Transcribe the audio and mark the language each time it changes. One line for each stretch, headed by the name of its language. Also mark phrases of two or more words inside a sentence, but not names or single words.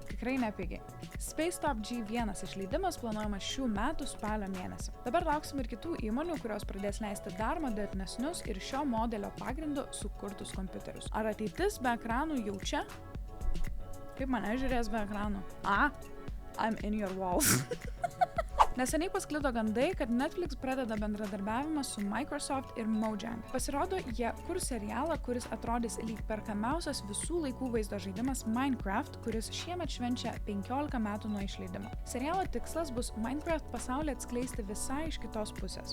Lithuanian: Tikrai nepigiai. Spacetop G1 išleidimas planuojamas šių metų spalio mėnesį. Dabar lauksim ir kitų įmonių, kurios pradės leisti dar modernesnius ir šio modelio pagrindu sukurtus kompiuterius. Ar ateitis be ekranų jau čia? Kaip mane žiūrės be ekranų?
English: I'm in your walls.
Lithuanian: Neseniai pasklido gandai, kad Netflix pradeda bendradarbiavimą su Microsoft ir Mojang. Pasirodo, jie kurs serialą, kuris atrodys lyg perkamiausias visų laikų vaizdo žaidimas Minecraft, kuris šiemet švenčia 15 metų nuo išleidimo. Serialo tikslas bus Minecraft pasaulį atskleisti visai iš kitos pusės.